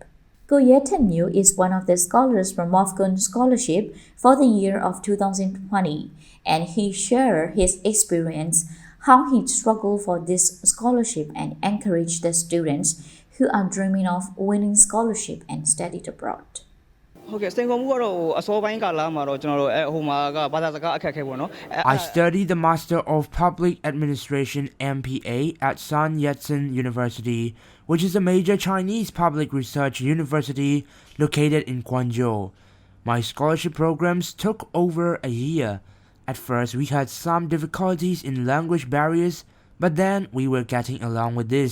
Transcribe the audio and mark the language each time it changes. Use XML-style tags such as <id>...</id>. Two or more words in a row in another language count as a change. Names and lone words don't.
<en>Goye Tenmu is one of the scholars from MOFCON scholarship for the year of 2020, and he shared his experience how he struggled for this scholarship and encouraged the students who are dreaming of winning scholarship and studied abroad.</en> <my>ဟုတ်ကဲ့စိန်ခေါ်မှုကတော့အစောပိုင်းကာလမှာတော့ကျွန်တော်တို့ဟိုမှာကဘာသာစကားအခက်အခဲပေါ့နော်</my> <en>I studied the Master of Public Administration MPA at Sun Yat-sen University, which is a major Chinese public research university located in Guangzhou. My scholarship programs took over a year. At first, we had some difficulties in language barriers, but then we were getting along with this.</en>